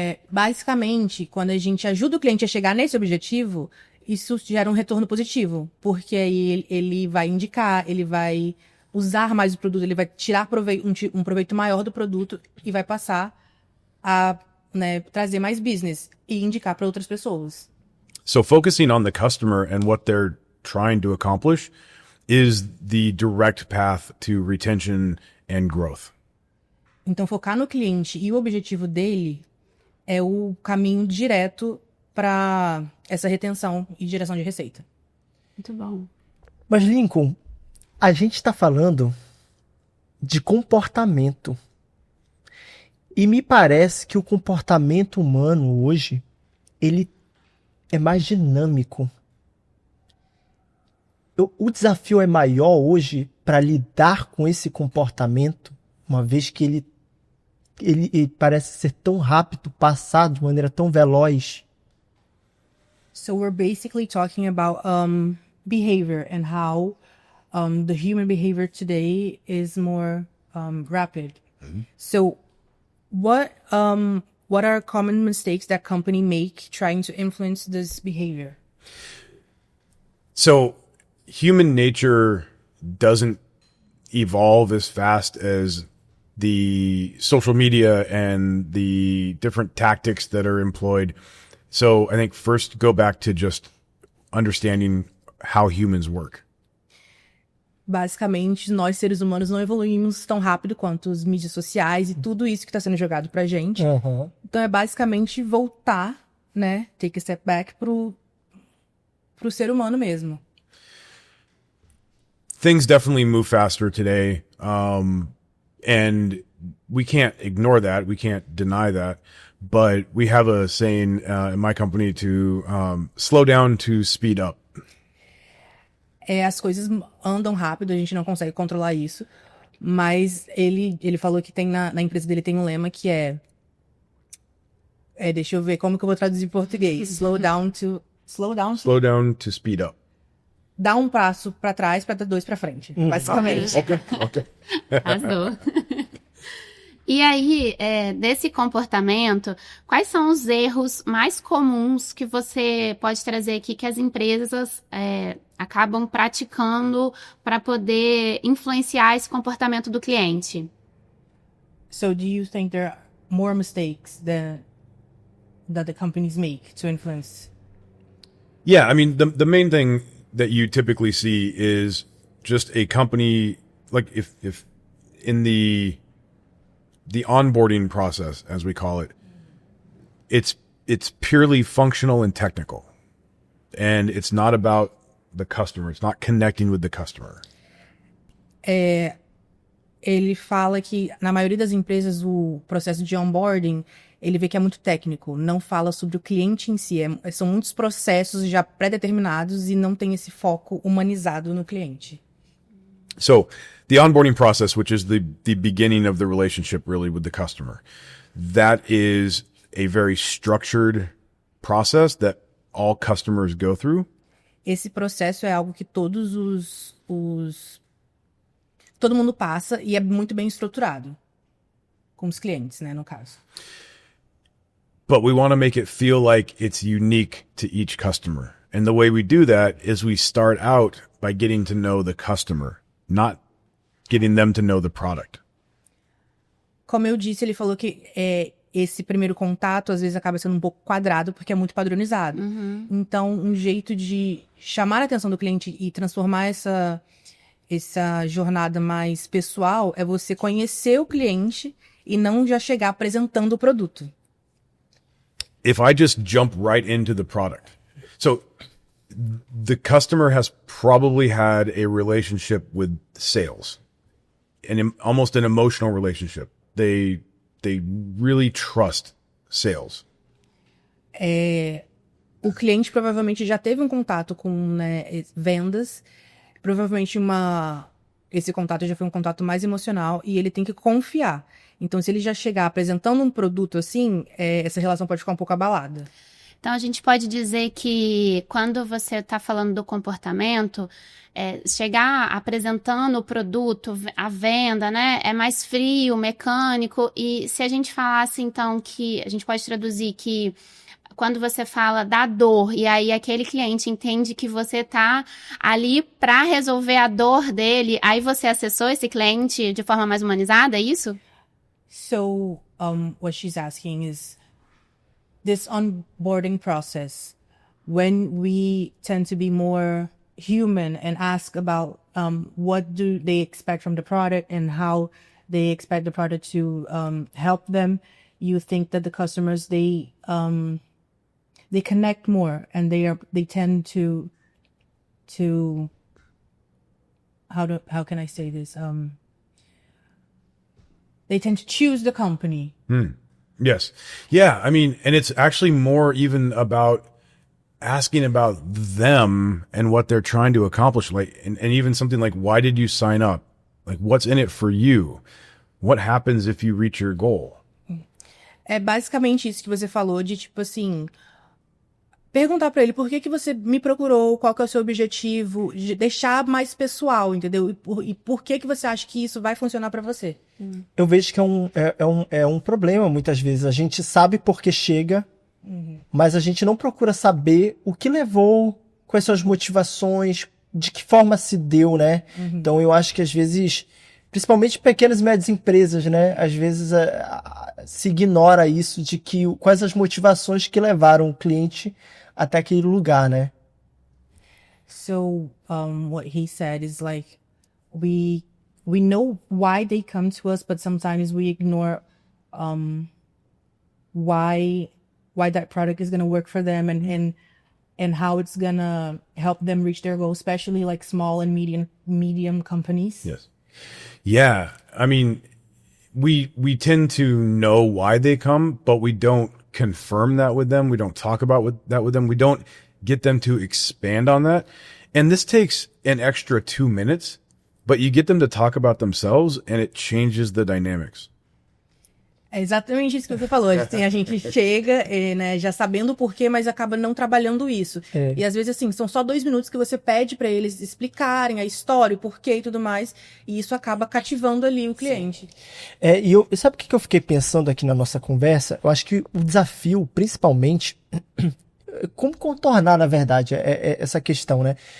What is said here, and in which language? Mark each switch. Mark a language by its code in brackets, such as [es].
[pt] Basicamente, quando a gente ajuda o cliente a chegar nesse objetivo, isso gera um retorno positivo. Porque aí ele vai indicar, ele vai usar mais o produto, ele vai tirar um proveito maior do produto e vai passar a, né, trazer mais business e indicar para outras pessoas. [en] So focusing on the customer and what they're trying to accomplish is the direct path to retention and growth. [pt] Então, focar no cliente e o objetivo dele é o caminho direto para essa retenção e geração de receita. Muito bom. Mas, Lincoln, a gente está falando de comportamento. E me parece que o comportamento humano hoje, ele é mais dinâmico. o desafio é maior hoje para lidar com esse comportamento, uma vez que ele parece ser tão rápido, passar de maneira tão veloz. [en] So we're basically talking about behavior and how the human behavior today is more rapid. So what are common mistakes that company make trying to influence this behavior? So human nature doesn't evolve as fast as the social media and the different tactics that are employed. So I think first go back to just understanding how humans work. [pt] Basicamente, nós seres humanos não evoluímos tão rápido quanto as mídias sociais e tudo isso que está sendo jogado pra gente. Então é basicamente voltar, né, [en] take a step back [pt] pro ser humano mesmo. [en] Things definitely move faster today. And we can't ignore that. We can't deny that. But we have a saying in my company to slow down to speed up. [pt] As coisas andam rápido, a gente não consegue controlar isso. Mas ele falou que tem na empresa dele tem um lema que deixa eu ver como que eu vou traduzir em português. [en] Slow down to Speed up. [pt] Dá um passo pra trás pra dar dois pra frente, basicamente. [en] Okay. [pt] Arrasou. E aí, desse comportamento, quais são os erros mais comuns que você pode trazer aqui que as empresas acabam praticando para poder influenciar esse comportamento do cliente? [en] So do you think there are more mistakes that the companies make to influence? Yeah, I mean, the main thing that you typically see is just a company, like if in the onboarding process, as we call it, it's purely functional and technical. And it's not about the customer. It's not connecting with the customer. [pt] Ele fala que na maioria das empresas o processo de onboarding ele vê que é muito técnico, não fala sobre o cliente em si. São muitos processos já pré-determinados e não tem esse foco humanizado no cliente. [en] So the onboarding process, which is the beginning of the relationship really with the customer, that is a very structured process that all customers go through. [pt] Esse processo é algo que todo mundo passa e é muito bem estruturado. Com os clientes, né, no caso. [en] But we want to make it feel like it's unique to each customer. And the way we do that is we start out by getting to know the customer, not getting them to know the product. [pt] Como eu disse, ele falou que esse primeiro contato às vezes acaba sendo um pouco quadrado porque é muito padronizado. Então, um jeito de chamar a atenção do cliente e transformar essa jornada mais pessoal é você conhecer o cliente e não já chegar apresentando o produto. [en] If I just jump right into the product. So the customer has probably had a relationship with sales, almost an emotional relationship. They really trust sales. [pt] O cliente provavelmente já teve um contato com, né, vendas. Provavelmente esse contato já foi um contato mais emocional e ele tem que confiar. Então, se ele já chegar apresentando um produto assim, essa relação pode ficar um pouco abalada. Então, a gente pode dizer que quando você está falando do comportamento, chegar apresentando o produto, a venda, né, é mais frio, mecânico. E se a gente falasse, então, que a gente pode traduzir que quando você fala da dor e aí aquele cliente entende que você está ali para resolver a dor dele, aí você acessou esse cliente de forma mais humanizada, é isso? [en] So, what she's asking is this onboarding process, when we tend to be more human and ask about what do they expect from the product and how they expect the product to help them, you think that the customers, they connect more and they tend to how can I say this? They tend to choose the company. Yes. Yeah. I mean, and it's actually more even about asking about them and what they're trying to accomplish. Like, and even something like, why did you sign up? Like, what's in it for you? What happens if you reach your goal? [pt] É basicamente isso que você falou, de tipo assim, perguntar pra ele por que você me procurou, qual que é o seu objetivo, de deixar mais pessoal, entendeu? E por que você acha que isso vai funcionar pra você? Eu vejo que é um problema muitas vezes. A gente sabe por que chega, mas a gente não procura saber o que levou, quais são as motivações, de que forma se deu, né? Então eu acho que às vezes, principalmente pequenas e médias empresas, né? Às vezes se ignora isso de que quais as motivações que levaram o cliente até aquele lugar, né? [en] So, what he said is like, we know why they come to us, but sometimes we ignore why that product is gonna work for them and how it's gonna help them reach their goal, especially like small and medium companies. Yes. Yeah. I mean, we tend to know why they come, but we don't confirm that with them. We don't talk about that with them. We don't get them to expand on that. And this takes an extra 2 minutes, but you get them to talk about themselves and it changes the dynamics. [pt] É exatamente isso que você falou. Assim, a gente chega, né, já sabendo o porquê, mas acaba não trabalhando isso. E às vezes, assim, são só 2 minutos que você pede pra eles explicarem a história, o porquê e tudo mais, e isso acaba cativando ali o cliente. E sabe o que eu fiquei pensando aqui na nossa conversa? Eu acho que o desafio, principalmente, como contornar, na verdade, essa questão, né?